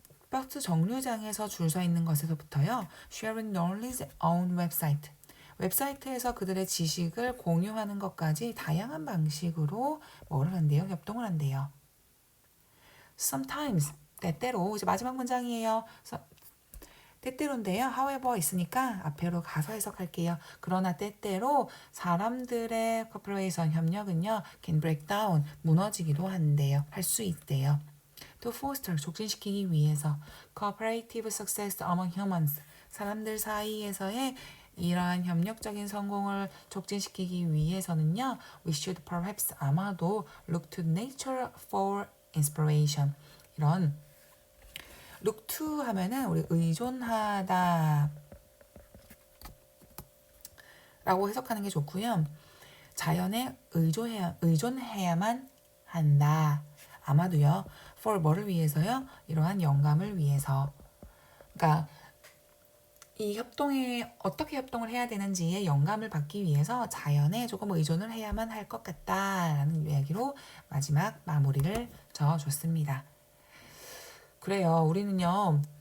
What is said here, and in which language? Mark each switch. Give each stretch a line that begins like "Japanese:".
Korean: 버스 정류장에서 줄 서 있는 것에서부터요.
English: Sharing knowledge on website.
Korean: 웹사이트에서 그들의 지식을 공유하는 것까지 다양한 방식으로 뭐를 한대요? 협동을 한대요. Sometimes, 때때로, 이제 마지막 문장이에요. 때때로인데요. however 있으니까 앞으로 가서 해석할게요. 그러나 때때로 사람들의 cooperation 협력은요.
English: can break down
Korean: 무너지기도 한대요. 할 수 있대요.
English: to foster
Korean: 촉진시키기 위해서
English: cooperative success among humans
Korean: 사람들 사이에서의 이러한 협력적인 성공을 촉진시키기 위해서는요.
English: we should perhaps
Korean: 아마도
English: look to nature for inspiration 이런 look to
Korean: 하면은 우리 의존하다 라고 해석하는 게 좋고요. 자연에 의존해야만 한다. 아마도요. for 뭐를 위해서요? 이러한 영감을 위해서. 그러니까 이 협동에 어떻게 협동을 해야 되는지에 영감을 받기 위해서 자연에 조금 의존을 해야만 할 것 같다라는 이야기로 마지막 마무리를 저어줬습니다. 그래요. 우리는요.